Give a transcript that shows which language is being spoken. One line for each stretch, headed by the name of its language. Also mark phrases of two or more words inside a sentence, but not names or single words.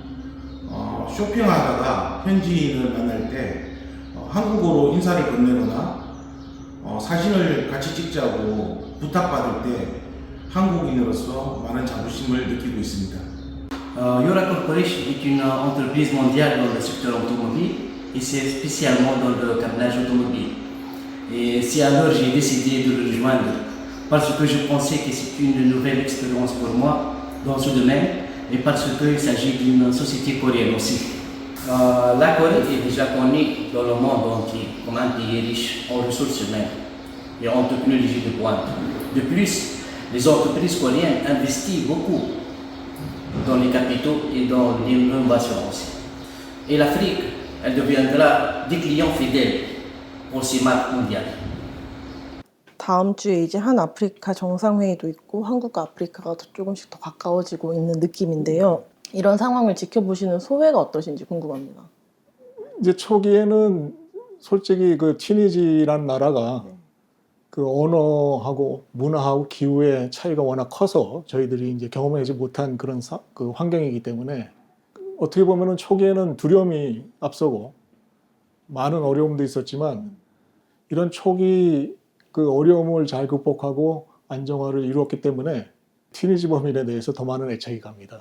Korean: 쇼핑하다가 현지인을 만날 때 한국어로 인사를 건네거나 사진을 같이 찍자고 부탁받을 때 한국인으로서 많은 자부심을 느끼고 있습니다.
French: Yura Corporation est une entreprise mondiale dans le secteur automobile et c'est spécialement dans le câblage automobile. Et c'est alors j'ai décidé de le rejoindre parce que je pensais que c'est une nouvelle expérience pour moi dans ce domaine et parce qu'il s'agit d'une société coréenne aussi. La Corée est déjà connue dans le monde entier comme un pays riche en ressources humaines et en technologie de pointe. De plus, les entreprises coréennes investissent beaucoup dans les capitaux et dans l'innovation aussi. Et l'Afrique, elle deviendra des clients fidèles pour ces marques mondiales.
Korean: 다음 주에 이제 한 아프리카 정상회의도 있고 한국과 아프리카가 조금씩 더 가까워지고 있는 느낌인데요. 이런 상황을 지켜보시는 소회가 어떠신지 궁금합니다. 이제 초기에는 솔직히 그 튀니지라는 나라가 그 언어하고 문화하고 기후의 차이가 워낙 커서 저희들이 이제 경험하지 못한 그런 그 환경이기 때문에 어떻게 보면은 초기에는 두려움이 앞서고 많은 어려움도 있었지만 이런 초기 그 어려움을 잘 극복하고 안정화를 이루었기 때문에 튀니지 법인에 대해서 더 많은 애착이 갑니다.